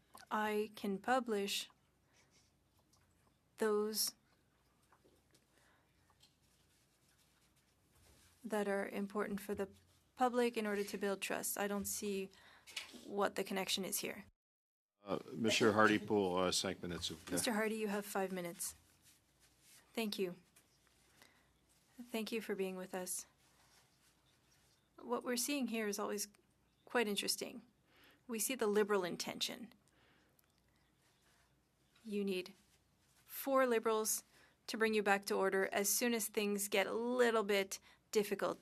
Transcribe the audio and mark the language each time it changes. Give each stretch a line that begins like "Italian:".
English: I can publish those that are important for the public in order to build trust. I don't see what the connection is here.
French: Monsieur Hardy pour 5 minutes, s'il vous plaît.
English: Mr. Hardy, you have 5 minutes. Thank you. Thank you for being with us. What we're seeing here is always quite interesting. We see the Liberal intention. You need 4 Liberals to bring you back to order as soon as things get a little bit difficult.